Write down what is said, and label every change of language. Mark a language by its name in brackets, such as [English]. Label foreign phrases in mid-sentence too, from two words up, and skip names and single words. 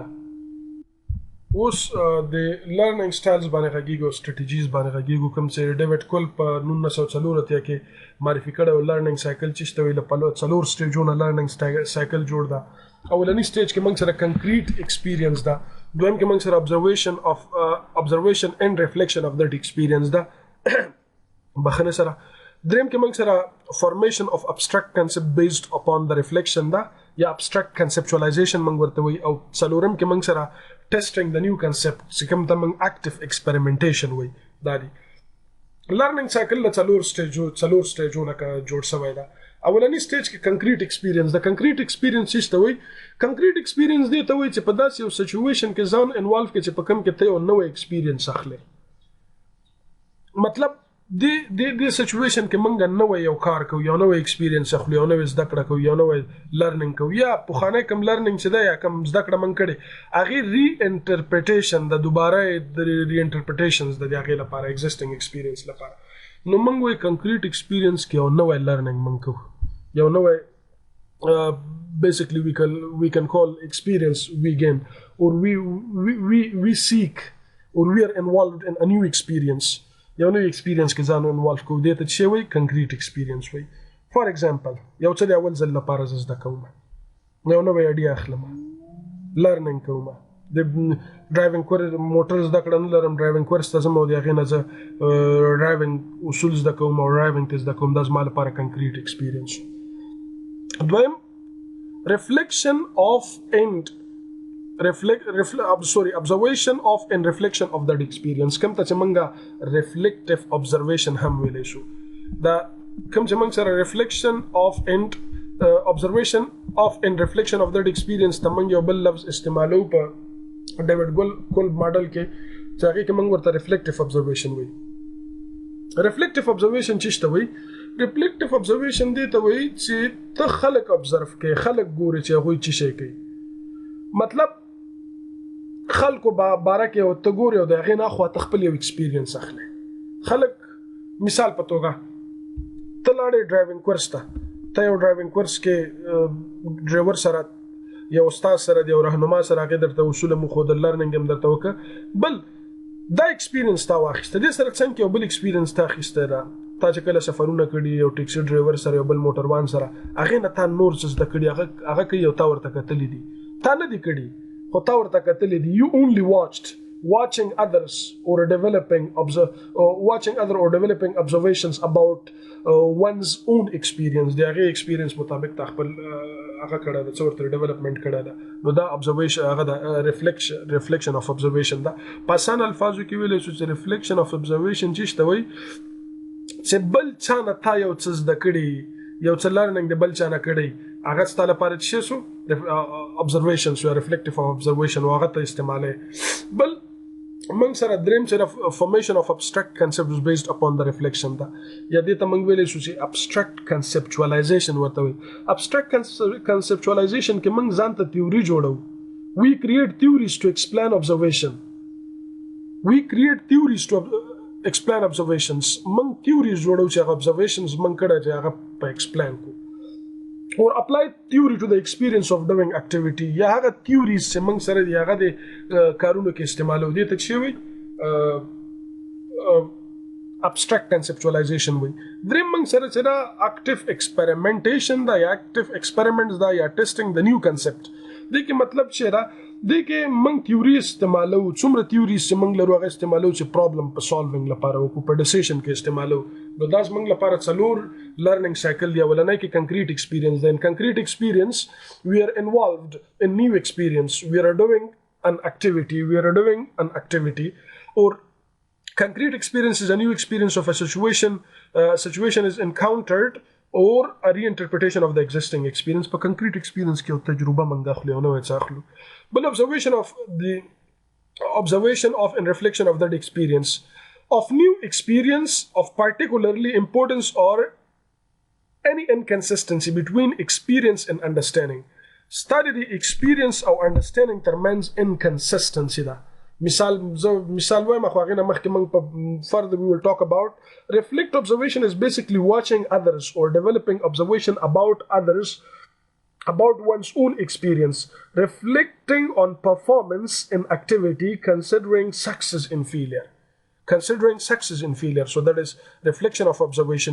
[Pashto] اوس د [English] learning styles [Pashto] باندې غږېږو، سټریټجیز باندې غږېږو، کوم چې ډیوډ کولب په 1984 کې معرفي کړی و. [English] learning cycle [Pashto] چې ته وی له 4 سټیجونه [English] learning cycle [Pashto] جوړ ده. اولنی سټیج کې موږ سره [English] concrete experience [Pashto] ده، دویم کې موږ سره [English] observation and reflection of that experience [Pashto] ده بخنه سره، دریم کې موږ سره [English] formation of abstract concept based upon the reflection [Pashto] ده یا [English] abstract conceptualization [Pashto] موږ ورته وایي، او څلورم کې موږ سره [English] testing the new concept [Pashto] چې کوم ته موږ [English] active experimentation [Pashto] وایي. دا دی [English] learning cycle [Pashto] له څلور سټیجونه جوړ شوی ده. اولنی سټیج کې [English] concrete experience [Pashto] ده. [English] concrete experience [Pashto] څه ته وایي؟ [English] concrete experience [Pashto] دې ته وایي چې په داسې یو سچویشن کې ځان انوالو کې چې په کوم کې ته یو نوی ایکسپیرینس اخلې. مطلب دې سچویشن کې موږ نوی یو کار کوو، یو نوی ایکسپیرینس اخلو، یو نوی زده کړه کوو، یو نوی لرنینګ کوو، یا پخوانی کوم لرنینګ چې ده یا کوم زده کړه موږ کړې هغې ری انټرپریټیشن د دوباره د ری انټرپریټیشنز د هغې لپاره [English] existing experience [Pashto] لپاره. نو موږ وایي [English] concrete experience [Pashto] کې یو نوی لرنینګ موږ کوو، یو نوی [English] basically we can call experience we gain, or we seek, or we are involved in a new experience. [Pashto] یو نوی ایکسپیرینس کې ځان انوالو کوو، دې ته څه وایي؟ [English] concrete experience [Pashto] وایي. [English] for example [Pashto] یو څه د اول ځل لپاره زه زده کوم، یو نوی ایډیا اخلم، لرنینګ کوم، د [English] driving course [Pashto] موټر زده کړه نه لرم، [English] driving course [Pashto] ته ځم او د هغې نه زه ډرایوینګ اصول زده کوم او ډرایوینګ ته زده کوم. دا زما لپاره [English] concrete experience. دویم reflection of and observation of and reflection of that experience. [Pashto] کوم ته چې موږ [English] reflective observation [Pashto] هم ویلی شو. دا کوم چې موږ سره [English] reflection of and observation of and reflection of that experience [Pashto] ته موږ یو بل لفظ استعمالو په ډیوډ کولب ماډل کې چې هغې کې موږ ورته [English] reflective observation [Pashto] وایي. [English] reflective observation [Pashto] څه ته وایي؟ [English] reflective observation [Pashto] دې ته وایي چې ته خلک observe کوي، خلک ګوري چې هغوی څه شی کوي. مطلب خلکو باره کې او ته ګورې او د هغې نه اخوا ته خپل یو ایکسپیرینس اخلې. خلک مثال په توګه ته لاړې [English] driving course [Pashto] ته، ته یو [English] driving course [Pashto] کې ډرایور سره یو استاد سره د یو رهنما سره هغې درته اصول هم وښودل، لرنینګ هم درته وکړه، بل دا ایکسپیرینس تا واخیسته. دې سره څنګ کې یو بل ایکسپیرینس تا اخیستی ده. تا چې کله سفرونه کړي یو [English] taxi driver [Pashto] سره یو بل موټروان سره، هغې نه تا نور څه زده کړي، هغه کوي او تا ورته کتلي دي. تا نه دي کړي خو تا ورته کتلي دي. [English] You only watching others or developing observations about one's own experience. [Pashto] د هغې ایکسپیرینس مطابق تا خپل هغه کړی ده، څه ورته ډیولپمنټ کړی ده. نو دا observation هغه ده [English] reflection of observation [Pashto] ده. په اسان الفاظو کې ویلی شو چې [English] reflection of observation [Pashto] چې ته وایي چې بل چا نه تا یو څه زده کړي، یو څه لرنینګ د بل چا نه کړی، هغه ستا لپاره څه شو؟ observation شو، [English] reflective observation [Pashto] او هغه ته استعمالی. بل موږ سره دریم چې [English] formation of abstract concepts based upon the reflection [Pashto] ده، یا دې ته موږ ویلی شو چې [English] abstract conceptualization [Pashto] ورته وایي. abstract conceptualization کې موږ ځان ته تیوري جوړو. [English] we create theories to explain observation. explain observations. [Pashto] موږ theories جوړو چې هغه observations موږ کړی چې هغه په explain کو. [English] or apply theory to the experience of doing activity. [Pashto] یا هغه theories چې موږ سره دی هغه د کارونو کې استعمالو. دې ته څه وایي؟ [English] abstract conceptualization وایي. [Pashto] دریم موږ سره چې دا [English] active experimentation [Pashto] دا یا [English] active experiments [Pashto] دا یا [English] testing the new concept. [Pashto] دې کې مطلب چې دا دې کې موږ تیوري استعمالو، څومره تیوري چې موږ لرو هغه استعمالو چې پرابلم په سالوینګ لپاره او په ډیسیژن کې استعمالو. نو دا زموږ لپاره څلور [English] learning cycle [Pashto] دی. اولنی کې [English] concrete experience [Pashto] دی. [English] in concrete experience we are involved in new experience. we are doing an activity. Or concrete experience is a new experience of a situation. Situation is encountered or a reinterpretation of the existing experience. [Pashto] په [English] concrete experience [Pashto] کې یو تجربه منګه اخلو او نو اخلو. [English] بل observation of and reflection of that experience of new experience of particularly importance or any inconsistency between experience and understanding. Study the experience or understanding termines inconsistency da. [Pashto] Misal وایم خو هغه نه مخکې موږ [English] further we will talk about. Reflect observation is basically watching others or developing observation about others, about one's own experience, reflecting on performance in activity, considering success and failure. Considering success and failure. So that is reflection of observation.